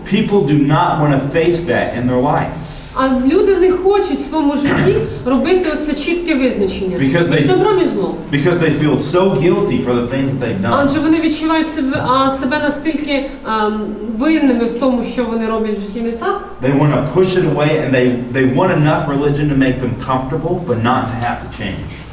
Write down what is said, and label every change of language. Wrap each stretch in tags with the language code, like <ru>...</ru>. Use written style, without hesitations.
<en>People do not want to face that in their life.</en> <uk>А люди не хочуть в своєму житті робити оце чітке визначення між добром і злом.</uk> <en>Because they feel so guilty for the things that they've done.</en> <uk>Адже вони відчувають себе настільки винними в тому, що вони роблять в житті не так.</uk> <en>They want to push it away, and they want enough religion to make them comfortable, but not to have to change.</en>